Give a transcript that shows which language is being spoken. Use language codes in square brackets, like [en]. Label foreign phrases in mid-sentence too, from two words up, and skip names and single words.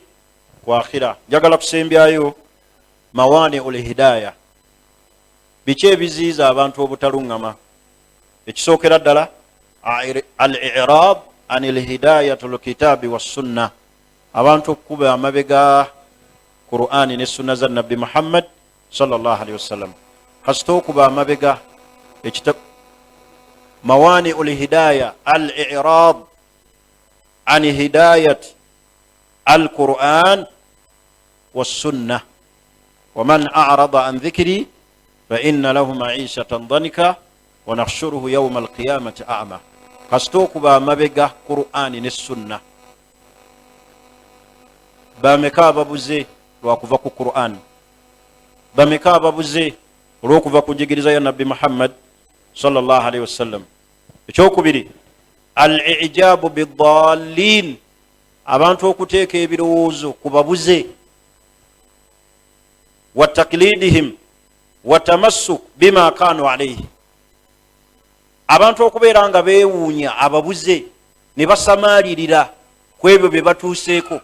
[lg] Ku akhira. Njagala kusembyayo [ar] موانع الهداية. [lg] Biki ebiziyiza abantu obutaluŋŋama? Ekisookera ddala, [ar] الإعراض عن هداية الكتاب والسنة. [lg] Abantu okukuba amabega Qur'ani ne sunna za Nabbi Muhammad [ar] صلى الله عليه وسلم. [lg] Kasita okuba amabega [ar] موانع الهداية الإعراض عن هداية القرآن والسنة. ومن أعرض عن ذكري فإن له معيشة ضنكا ونحشره يوم القيامة أعمى. [lg] Kasita okuba amabega Qur'ani ne sunna. Bameka ababuze lwakuva ku Qur'an? Bameka ababuze olw'okuva ku njigiriza ya Nabbi Muhammad [ar] صلى الله عليه وسلم? الإعجاب بالضالين, [lg] abantu okuteeka ebirowoozo ku babuze, [ar] وتقليدهم والتمسك بما كانوا عليه. [lg] Abantu okubeera nga beewuunya ababuze ne basamaalirira ku ebyo bye batuuseeko.